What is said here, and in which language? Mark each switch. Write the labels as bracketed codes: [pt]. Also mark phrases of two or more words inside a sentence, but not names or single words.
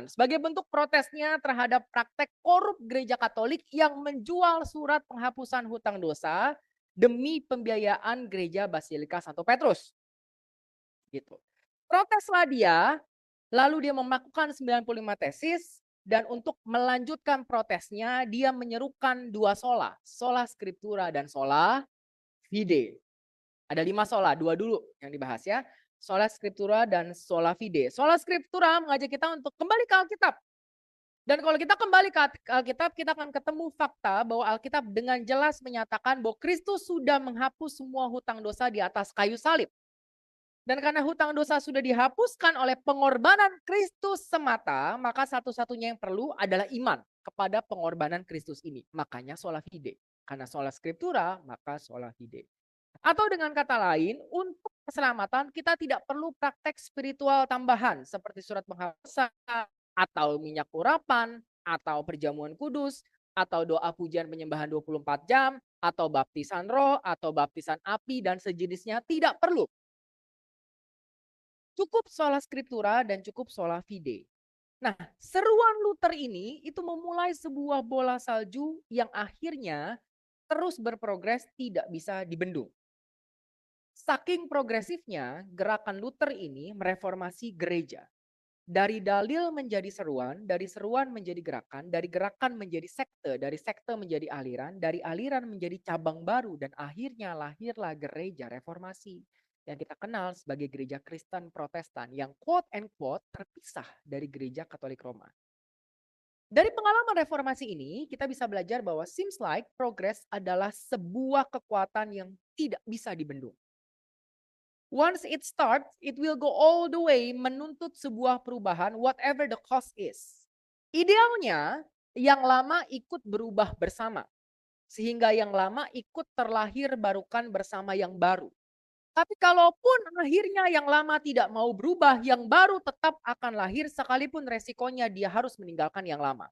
[id] Sebagai bentuk protesnya terhadap praktek korup gereja Katolik yang menjual surat penghapusan hutang dosa demi pembiayaan gereja Basilika Santo Petrus. Gitu. Proteslah dia, lalu dia memakukan 95 tesis, dan untuk melanjutkan protesnya, dia menyerukan dua sola. [la] Sola Scriptura dan sola fide. [id] Ada 5 sola, 2 dulu yang dibahas ya. [la] Sola Scriptura dan sola fide. Sola Scriptura [id] mengajak kita untuk kembali ke Alkitab. Dan kalau kita kembali ke Alkitab, kita akan ketemu fakta bahwa Alkitab dengan jelas menyatakan bahwa Kristus sudah menghapus semua hutang dosa di atas kayu salib. Dan karena hutang dosa sudah dihapuskan oleh pengorbanan Kristus semata, maka satu-satunya yang perlu adalah iman kepada pengorbanan Kristus ini. Makanya [la] sola fide. [id] Karena [la] sola Scriptura, [id] maka [la] sola fide. [id] Atau dengan kata lain, untuk keselamatan kita tidak perlu praktek spiritual tambahan seperti surat penghapusan, atau minyak urapan, atau perjamuan kudus, atau doa pujian penyembahan 24 jam, atau baptisan roh, atau baptisan api, dan sejenisnya. Tidak perlu. Cukup [la] sola Scriptura [id] dan cukup [la] sola fide. [id] Nah, seruan Luther ini itu memulai sebuah bola salju yang akhirnya terus berprogres tidak bisa dibendung. Saking progresifnya, gerakan Luther ini mereformasi gereja. Dari dalil menjadi seruan, dari seruan menjadi gerakan, dari gerakan menjadi sekte, dari sekte menjadi aliran, dari aliran menjadi cabang baru, dan akhirnya lahirlah gereja reformasi yang kita kenal sebagai gereja Kristen Protestan yang [en] quote and quote [id] terpisah dari gereja Katolik Roma. Dari pengalaman reformasi ini, kita bisa belajar bahwa [en] seems like progress [id] adalah sebuah kekuatan yang tidak bisa dibendung. [en] Once it starts, it will go all the way [id] menuntut sebuah perubahan [en] whatever the cost is. [id] Idealnya, yang lama ikut berubah bersama. Sehingga yang lama ikut terlahir barukan bersama yang baru. Tapi kalaupun akhirnya yang lama tidak mau berubah, yang baru tetap akan lahir sekalipun resikonya dia harus meninggalkan yang lama.